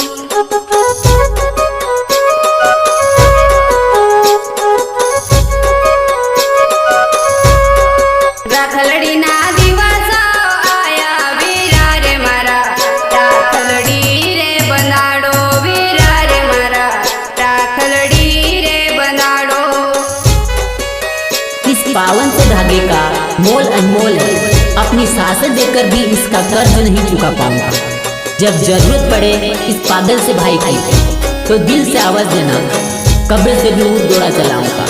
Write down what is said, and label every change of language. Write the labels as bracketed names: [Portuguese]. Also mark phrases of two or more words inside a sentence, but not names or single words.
[Gujarati] રાખલડી ના દિવસ આયા વીરા રે મારા રાખલડી રે બંધાડો વીરા રે મારા રાખલડી રે બંધાડો। [Hindi] इस पावन से धागे का मोल अनमोल है। अपनी सांसें देकर भी इसका कर्ज नहीं चुका पाऊंगा। जब जरूरत पड़े इस पागल से भाई की तो दिल से आवाज देना, कब्र से भी ऊँट दौड़ा चलाऊंगा।